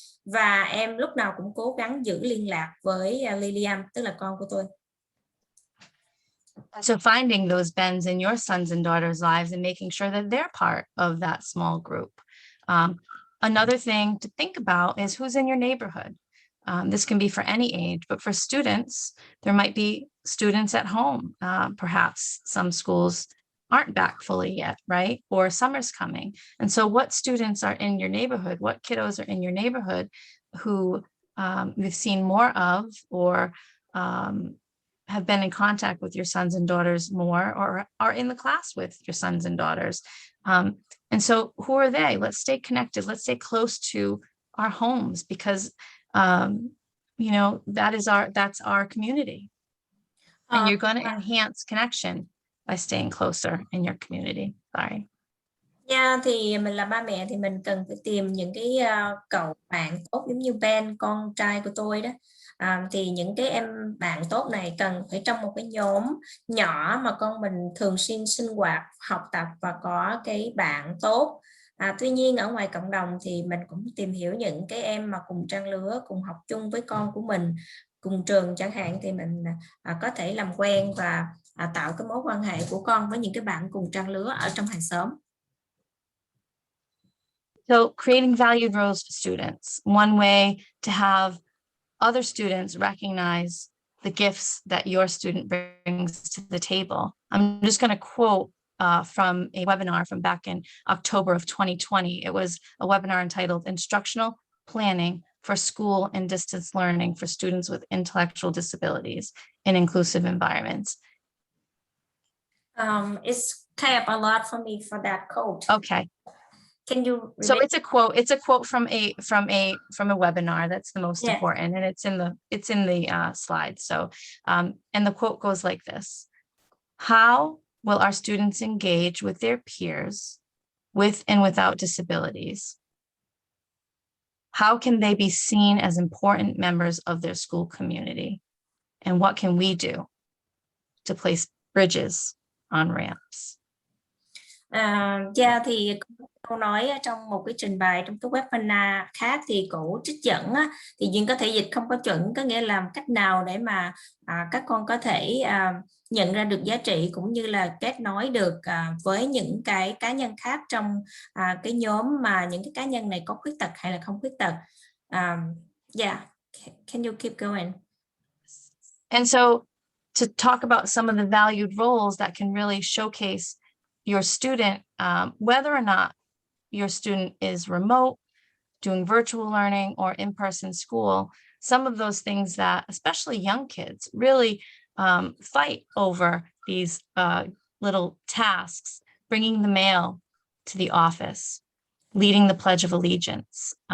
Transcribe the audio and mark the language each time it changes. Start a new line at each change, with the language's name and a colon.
Vietnamese: Và em lúc nào cũng cố gắng giữ liên lạc với Lilian, tức là con của tôi.
English: So finding those Bens in your sons and daughters' lives and making sure that they're part of that small group. Another thing to think about is who's in your neighborhood. This can be for any age, but for students, there might be students at home. Perhaps some schools aren't back fully yet, right? Or summer's coming. And so what students are in your neighborhood, what kiddos are in your neighborhood who you've seen more of, or have been in contact with your sons and daughters more, or are in the class with your sons and daughters. And so who are they? Let's stay connected. Let's stay close to our homes, because, that's our community. And you're going to enhance connection by staying closer in your community. Sorry.
Vietnamese: Yeah, thì mình là ba mẹ thì mình cần phải tìm những cái cậu bạn tốt giống như Ben, con trai của tôi đó. Thì những cái em bạn tốt này cần phải trong một cái nhóm nhỏ mà con mình thường xuyên sinh hoạt, học tập và có cái bạn tốt. Tuy nhiên ở ngoài cộng đồng thì mình cũng tìm hiểu những cái em mà cùng trang lứa, cùng học chung với con của mình, cùng trường chẳng hạn, thì mình có thể làm quen và tạo cái mối quan hệ của con với những cái bạn cùng trang lứa ở trong hàng xóm.
English: So creating valued roles for students, one way to have other students recognize the gifts that your student brings to the table. I'm just going to quote from a webinar from back in October of 2020. It was a webinar entitled Instructional Planning for School and Distance Learning for Students with Intellectual Disabilities in Inclusive Environments. It's kind of a lot for me for that quote. Okay. Can you repeat? So it's a quote from a webinar. That's the most important, and it's in the slide. So and the quote goes like this: how will our students engage with their peers with and without disabilities? How can they be seen as important members of their school community? And what can we do to place bridges on ramps?
Vietnamese: Thì câu nói trong một cái trình bày trong cái webinar khác thì cổ trích dẫn á, thì Duyên có thể dịch không có chuẩn, có nghĩa là cách nào để mà các con có thể nhận ra được giá trị cũng như là kết nối được với những cái cá nhân khác trong cái nhóm mà những cái cá nhân này có khuyết tật hay là không khuyết tật.
English: Can you keep going? And so to talk about some of the valued roles that can really showcase your student, whether or not your student is remote, doing virtual learning, or in-person school, some of those things that especially young kids really fight over, these little tasks, bringing the mail to the office, leading the Pledge of Allegiance,